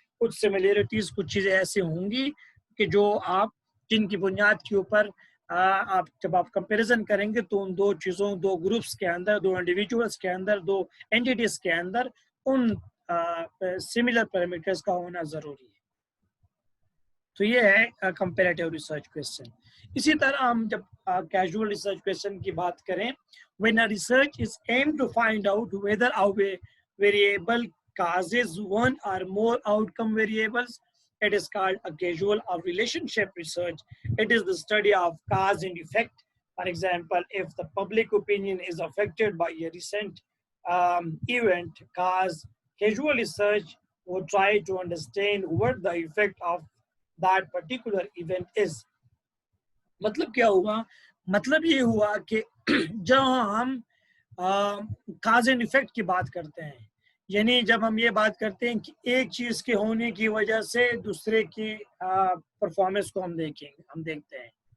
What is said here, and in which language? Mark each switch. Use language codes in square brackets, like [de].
[ur] کچھ سملیرٹیز کچھ چیزیں ایسے ہوں گی کہ جو آپ جن کی بنیاد کے اوپر آپ جب آپ کمپیریزن کریں گے تو ان دو چیزوں دو گروپس کے اندر دو انڈیویجولس کے اندر دو اینٹیٹیز کے اندر ان سملر پیرامیٹرز کا ہونا ضروری ہے. تو یہ ہے کمپیریٹیو ریسرچ کویسچن. اسی طرح ہم جب کیجول ریسرچ کویسچن کی بات کریں [en] when a research is aimed to find out whether a variable causes one or more outcome variables, it is called a causal or relationship research. It is the study of cause and effect. For example, if the public opinion is affected by a recent event, causal research would try to understand what the effect of that particular event is. [ur] مطلب کیا ہوا؟ مطلب یہ ہوا کہ جب ہم cause and effect کی بات کرتے ہیں یعنی جب ہم یہ بات کرتے ہیں کہ ایک چیز کے ہونے کی وجہ سے دوسرے کی پرفارمنس کو ہم دیکھتے ہیں.